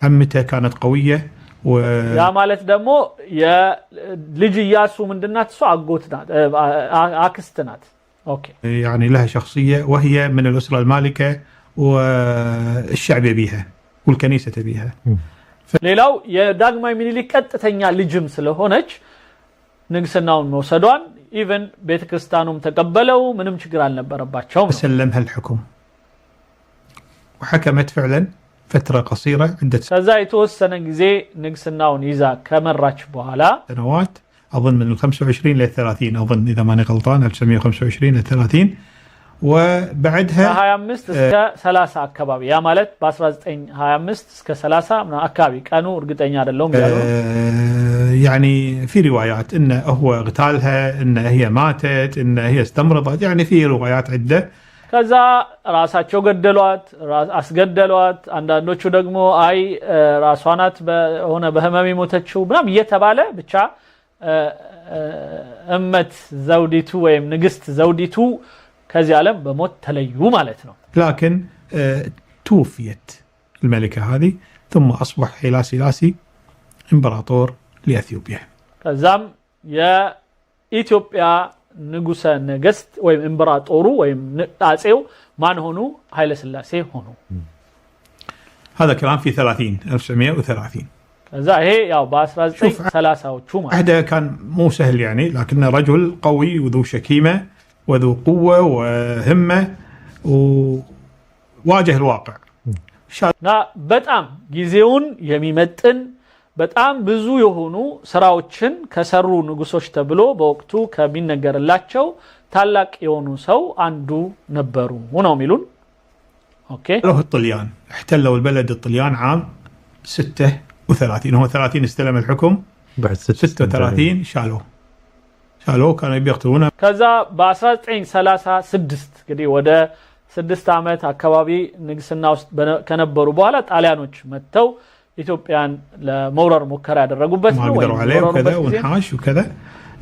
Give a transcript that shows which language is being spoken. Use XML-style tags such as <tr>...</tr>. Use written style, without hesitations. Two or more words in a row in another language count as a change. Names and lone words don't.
<ar>عمته كانت قويه</ar> <am>ያ ማለት ደግሞ የልጅ ኢያሱ ምንድናት እሱ አጎት ናት አክስት ናት اوكي</am> <ar>يعني لها شخصيه وهي من الاسره المالكه والشعب يبيها والكنيسه تبيها</ar> <am>ሌላው የዳግማዊ ሚኒሊክ ቀጥተኛ ልጅም ስለሆነች ንግስናውን መውሰዷን ኢቭን ቤተክርስቲያኑም ተቀበለው ምንም ችግር አልነበረባቸውም</am> <ar>سلمها الحكم وحكمت فعلا فتره قصيره عده</ar> <am>ከዛ የተወሰነ ጊዜ ንግስናውን ይዛ ከመራች በኋላ</am> <ar>سنوات اظن من ال 25 ل 30 اظن اذا ماني غلطان 1925 ل 30 وبعدها</ar> <am>25 እስከ 30 አካባቢ ያ ማለት በ1925 እስከ 30 ምና አካባቢ ቀኑ እርግጠኛ አይደለም ያለው</am> <ar>يعني في روايات انه هو اغتالها انه هي ماتت انه هي استمرضت يعني في روايات عده</ar> <am>ከዛ ራሳቸው ገደሏት አስገደሏት አንዳንዶቹ ደግሞ አይ ራሷናት በሆነ በህመም ሞተችው ምናም እየተባለ ብቻ እመት ዘውዲቱ ወይም ንግስት ዘውዲቱ ከዚህ ዓለም በሞት ተለዩ ማለት ነው</am> <ar>لكن توفيت الملكه هذه ثم اصبح هيلا سلاسي امبراطور لاثيوبيا</ar> <am>ከዛም የኢትዮጵያ ንጉሰ ነገስት ወይም ኢምፕራጦሩ ወይም ጣጼው ማን ሆኑ ኃይለ ሥላሴ ሆኑ</am> <ar>هذا كلام في 1930</ar> <am>ከዛ ይሄ ያው በ1930ዎቹ ማለት</am> <ar>عهده كان مو سهل يعني لكنه رجل قوي وذو شكيمه وذو قوه وهمه وواجه الواقع</ar> <am>نا በጣም ጊዜውን የሚመጥን በጣም ብዙ የሆኑ ስራዎችን ከሰሩ ንጉሶች ተብሎ በወቅቱ ከሚነገርላቸው ታላቅ የሆኑ ሰው አንዱ ነበሩ ነው የሚሉን اوكي</am> <ar>له الطليان احتلوا البلد الطليان عام 36 هو 30 استلم الحكم بعد 36 شالوه كانوا بيقتلونه</ar> <am>ከዛ በ1936 እንግዲህ ወደ 6 ዓመት አካባቢ ንግስና ውስጥ ከነበሩ በኋላ ጣሊያኖች መተው ኢትዮጵያን ለመውረር ሙከራ ያደረጉበት ነው</am> <ar>وكذا ونحاش وكذا</ar>